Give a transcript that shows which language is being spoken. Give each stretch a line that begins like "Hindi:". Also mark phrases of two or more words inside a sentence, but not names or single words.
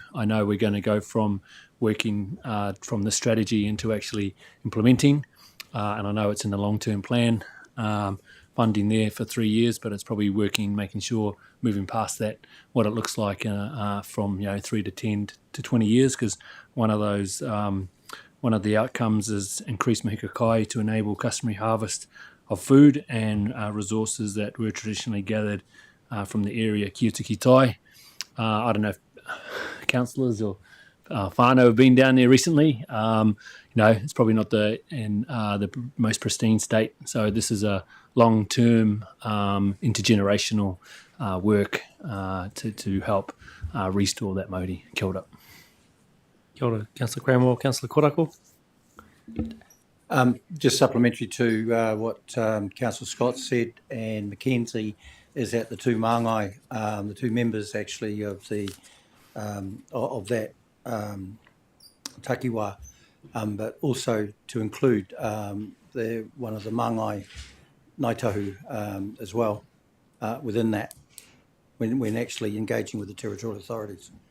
English: I know we're going to go from working from the strategy into actually implementing, and I know it's in the long-term plan, funding there for 3 years, but it's probably making sure, moving past that, what it looks like from 3 to 10 to 20 years, because one of the outcomes is increased Whakakapi to enable customary harvest of food and resources that were traditionally gathered from the area
Māori: kia tiki tai.
English: I don't know if councillors or whānau have been down there recently. It's probably not the most pristine state. So this is a long-term intergenerational work to help restore that mauri.
Māori: Kia ora. Kia ora,
English: Councillor Cranwell, Councillor Korako. Just supplementary to what Councillor Scott said and Mackenzie, is that the two māngai, the two members actually of that takiwā, but also to include one of the māngai Ngaitahu as well within that, when actually engaging with the territorial authorities.